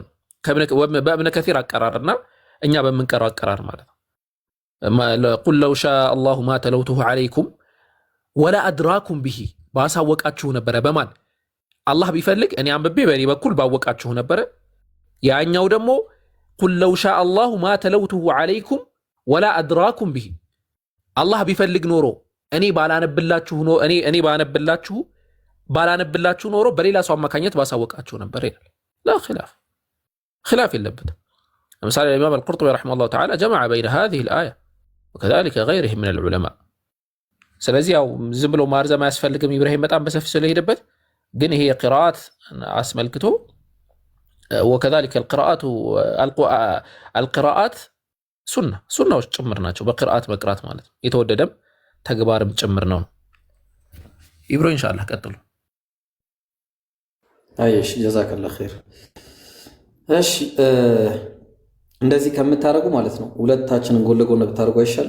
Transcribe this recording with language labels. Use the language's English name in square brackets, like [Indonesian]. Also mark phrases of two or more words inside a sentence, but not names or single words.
[Amharic] በእብነ ከሲር አቀራርና እኛ በምንቀረው አቀራር ማለት ነው። [Arabic] قل لو شاء الله ما تلوته عليكم ولا أدراكم به፣ [Amharic] ባሳወቃችሁ ነበረ በማን አላህ ቢፈልግ እኔ አንብቤ በእኔ በኩል ባወቃችሁ ነበረ። ያኛው ደግሞ [Arabic] قل لو شاء الله ما تلوته عليكم ولا أدراكم به [Amharic] አላህ ቢፈልግ ኖሮ እኔ ባላነብላችሁ ኖሮ በሌላ ሰው አማካኘት ባሳወቃችሁ ነበር ይላል። [Arabic] لا خلاف [Amharic] የለበትም። ለምሳሌ [Arabic] الإمام القرطبي رحمه الله تعالى جمع بين هذه الآية وكذلك غيره من العلماء። [Amharic] ስለዚህ ያው ዝም ብሎ ማርዘም አያስፈልግም። ኢብራሂም በጣም በሰፊ ስለሄደበት ግን ይሄ ቅራአት አስመልክቶ وكذلك القراءات ሱናዎች ጭምር ናቸው። በቅራአት መቅራት ማለት የተወደደም ተግባርም ጭምር ነው። ኢብሮ ኢንሻአላህ ቀጥሉ። አይሽ [Arabic] جزاك الله خير። [Amharic] እሺ እንደዚህ ከምታረጉ ማለት ነው ሁለታችንን ጎን ለጎን ብታረጉ አይሻልም?